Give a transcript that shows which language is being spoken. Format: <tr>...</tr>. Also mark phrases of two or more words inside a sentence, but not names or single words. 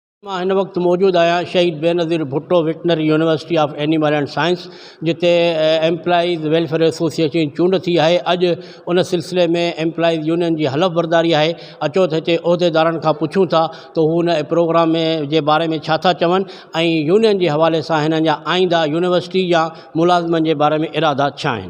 <sd>मां हिन वक्त मौजूद आहियां शहीद बेनज़ीर भुट्टो वेटनरी यूनिवर्सिटी ऑफ एनिमल एंड साइंस, जिते</sd> <en>employees welfare association</en> <sd>चूंड थी है। अॼु उन सिलसिले में</sd> <en>employees union</en> <sd>जी हलफ़ बरदारी है। अचो त हिते उहिदेदारनि खां पुछूं था त हू हुन प्रोग्राम में जे बारे में छा था चवनि ऐं यूनियन जे हवाले सां हिननि जा आईंदा यूनिवर्सिटी या मुलाज़िमनि जे बारे में इरादा छा आहिनि।</sd>